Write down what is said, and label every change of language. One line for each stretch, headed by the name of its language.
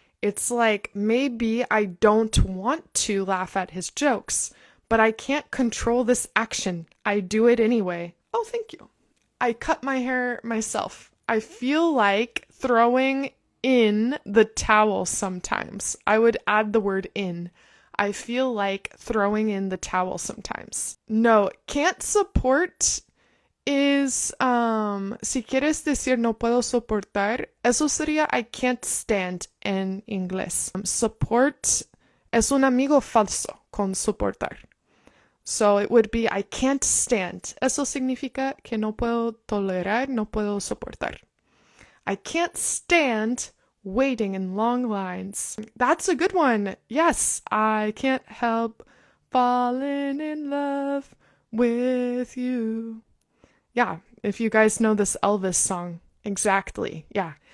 English: It's like maybe I don't want to laugh at his jokes, but I can't control this action. I do it anyway. Oh, thank you. I cut my hair myself. I feel like throwing in the towel sometimes. I would add the word in. I feel like throwing in the towel sometimes.
Spanish: No,
English: can't support is
Spanish: si quieres decir no puedo soportar, eso sería
English: I can't stand
Spanish: en inglés. Support es un amigo falso con soportar.
English: So it would be I can't stand.
Spanish: Eso significa que no puedo tolerar, no puedo soportar.
English: I can't stand waiting in long lines. That's a good one. Yes, I can't help falling in love with you. Yeah, if you guys know this Elvis song. Exactly. Yeah.